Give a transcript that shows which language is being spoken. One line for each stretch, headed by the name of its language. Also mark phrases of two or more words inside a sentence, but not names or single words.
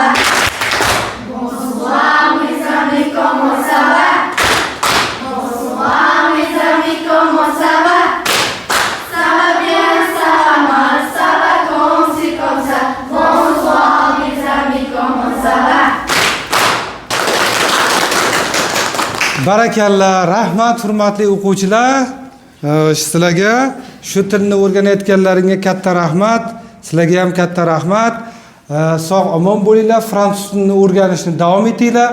French: Bonsoir mes amis, comment ça va? Bonsoir mes amis, comment ça va? Ça va bien, ça va mal, ça va comme ci, comme ça. Bonsoir mes amis, comment ça va?
Uzbek: Barakalla, rahmat hurmatli o'quvchilar. Sizlarga shu tilni o'rganayotganlaringga katta rahmat. Sizlarga ham katta rahmat. Sog' omon bo'linglar, fransuz tilini o'rganishni davom etinglar.